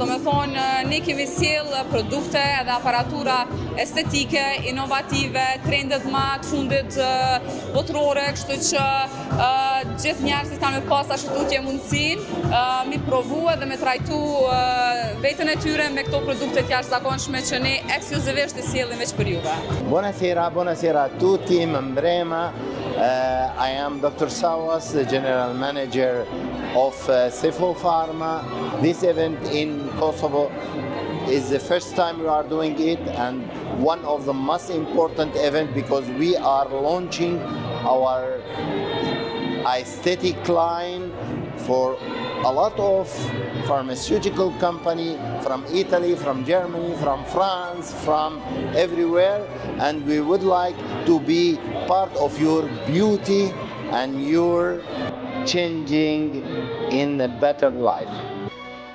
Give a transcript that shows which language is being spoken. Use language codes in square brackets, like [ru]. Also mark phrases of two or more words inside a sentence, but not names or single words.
[sq] Domethënë ne kemi sjell produkte edhe aparatura estetike, inovative, trendet më të fundit botërore, kështu që gjithë njerëzit kanë me pas ashtu mundësinë mi provu edhe me trajtu vetën e tyre me këto produkte të jashtëzakonshme që ne ekskluzivisht i sjellim veç për juve. [it] Buonasera a tutti, Mbrema. [en] I am Dr. Sawas, the General Manager of CFO Pharma. This event in Kosovo is the first time we are doing it and one of the most important events because we are launching our aesthetic line for a lot of pharmaceutical company from Italy, from Germany, from France, from everywhere, and we would like to be part of your beauty and your changing in a better life.